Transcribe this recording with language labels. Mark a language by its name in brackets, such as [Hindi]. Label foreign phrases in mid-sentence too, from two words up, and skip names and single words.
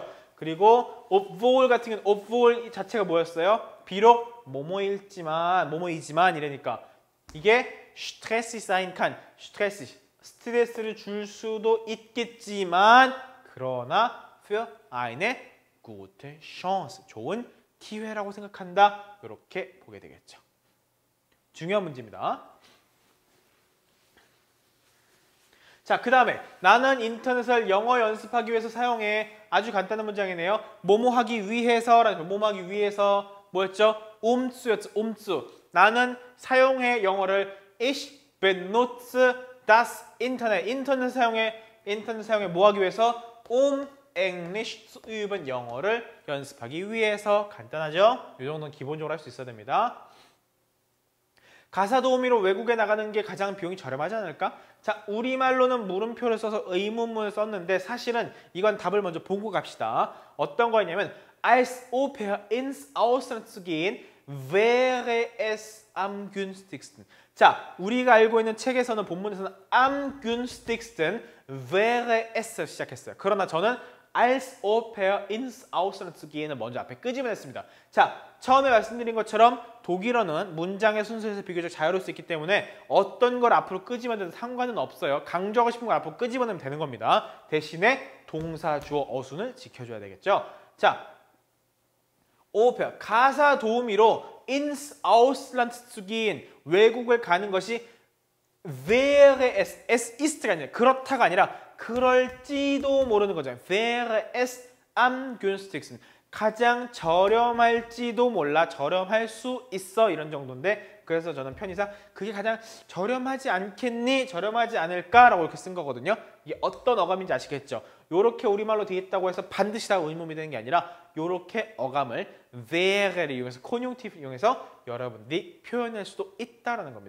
[Korean] 그리고 obwohl 같은 경우는 obwohl 자체가 뭐였어요? 비록 뭐뭐이지만 이러니까 이게 [German] stressig sein kann, [Korean] 스트레스를 줄 수도 있겠지만 그러나 [German] für eine gute Chance, [Korean] 좋은 기회라고 생각한다. 이렇게 보게 되겠죠. 중요한 문제입니다. 자, 그 다음에 나는 인터넷을 영어 연습하기 위해서 사용해. 아주 간단한 문장이네요. 뭐뭐 하기 위해서라는 뭐뭐 하기 위해서 뭐였죠? umzu였죠. 나는 사용해 영어를 [German] ich benutze das Internet. [Korean] 인터넷 사용해 뭐 하기 위해서? [German] English zu üben. [Korean] 영어를 연습하기 위해서. 간단하죠? 이 정도는 기본적으로 할 수 있어야 됩니다. 가사 도우미로 외국에 나가는 게 가장 비용이 저렴하지 않을까? 자, 우리말로는 물음표를 써서 의문문을 썼는데 사실은 이건 답을 먼저 보고 갑시다. 어떤 거였냐면 [German] Als Au-pair ins Ausland zu gehen, wäre es am günstigsten. [Korean] 자, 우리가 알고 있는 책에서는 본문에서는 [German] am günstigsten wäre es [Korean] 시작했어요. 그러나 저는 [German] als Au-pair ins Ausland zu gehen [Korean] 을 먼저 앞에 끄집어냈습니다. 자, 처음에 말씀드린 것처럼 독일어는 문장의 순서에서 비교적 자유로울 수 있기 때문에 어떤 걸 앞으로 끄집어내도 상관은 없어요. 강조하고 싶은 걸 앞으로 끄집어내면 되는 겁니다. 대신에 동사, 주어, 어순을 지켜줘야 되겠죠. [German] 자, Au-pair, [Korean] 가사 도우미로 [German] ins Ausland zu gehen, [Korean] 외국을 가는 것이 [German] wäre es ist [Korean] 가 아니라 그렇다가 아니라 그럴지도 모르는 거죠. [German] wäre es am günstigsten. [Korean] 가장 저렴할지도 몰라. 저렴할 수 있어. 이런 정도인데 그래서 저는 편의상 그게 가장 저렴하지 않겠니? 저렴하지 않을까라고 이렇게 쓴 거거든요. 이게 어떤 어감인지 아시겠죠? 요렇게 우리말로 되어 있다고 해서 반드시 다 의문이 되는 게 아니라 요렇게 어감을 wäre를 이용해서 conjunctive를 이용해서 여러분들이 표현할 수도 있다라는 겁니다.